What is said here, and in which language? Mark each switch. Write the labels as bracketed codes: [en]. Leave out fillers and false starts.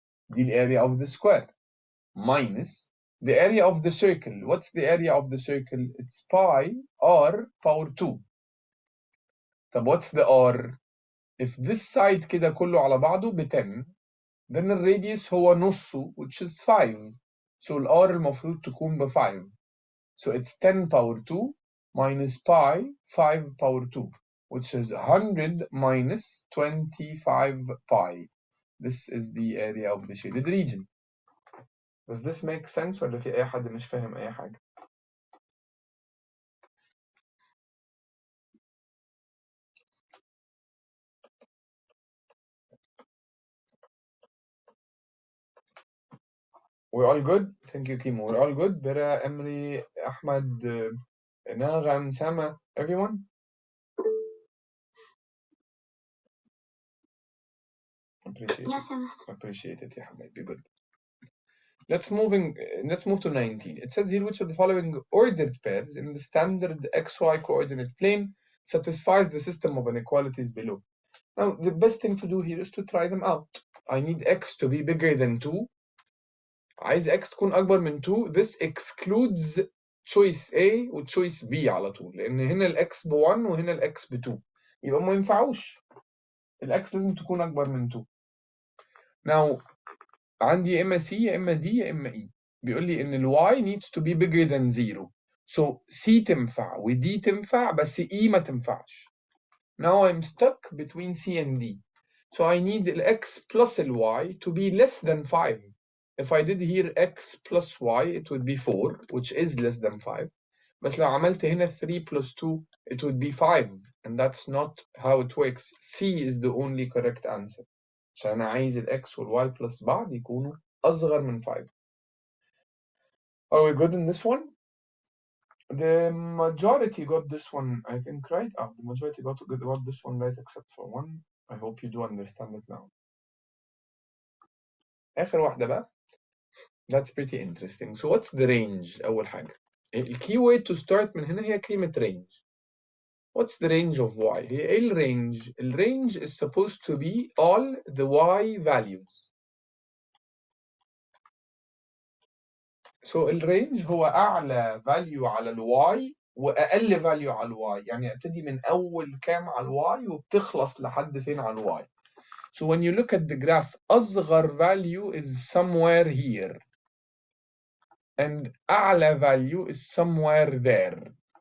[en] The area of the square. Minus the area of the circle. What's the area of the circle? It's pi r power 2. طب what's the r? If this side [ar] كده كله على بعضه ب [en] 10, then الراديوس [ar] هو نصه [en] which is 5. So الR [ar] المفروض تكون ب [en] 5. So it's 10 power 2 minus pi 5 power 2, which is 100 minus 25 pi. This is the area of the shaded region. Does this make sense [ar] ولا في أي حد مش فاهم أي حاجة؟ [en] We're all good? Thank you, Kimo. We're all good? Bera, Emri, Ahmad, Nagam, Sama, everyone? Appreciate Yes, it. yes. Appreciate it, yeah, be good. Let's move to 19. It says here which of the following ordered pairs in the standard XY coordinate plane satisfies the system of inequalities below. Now, the best thing to do here is to try them out. I need x to be bigger than 2. [ar] عايز x تكون أكبر من 2. [en] This excludes choice A [ar] و choice B على طول، لأن هنا ال x ب 1 وهنا ال x ب 2. يبقى ما ينفعوش. ال x لازم تكون أكبر من 2. Now, عندي يا إما C يا إما D يا إما E. بيقول لي إن ال y [en] needs to be bigger than 0. [ar] So C تنفع و D تنفع بس E ما تنفعش. [en] Now I'm stuck between C and D. So I need the x plus the y to be less than 5. If I did here x plus y, it would be 4, which is less than 5. [ar] بس لو عملت هنا [en] 3 plus 2, it would be 5. And that's not how it works. C is the only correct answer. [ar] عشان أنا عايز ال x وال y plus بعض يكونوا أصغر من 5. [en] Are we good in this one? The majority got this one, I think, right? The majority got this one right except for one. I hope you do understand it now. [ar] آخر واحدة بقى. [en] That's pretty interesting. So what's the range [ar] أول حاجة؟ [en] الكي to start من هنا هي كلمة range. What's the range of y؟ [ar] هي إيه الرينج؟ الرينج [en] is supposed to be all the y values. [ar] So الرينج هو أعلى value على ال y وأقل value على ال y. يعني أبتدي من أول كام على ال y وبتخلص لحد فين على ال y. [en] So when you look at the graph, أصغر value is somewhere here. And أعلى value is somewhere there.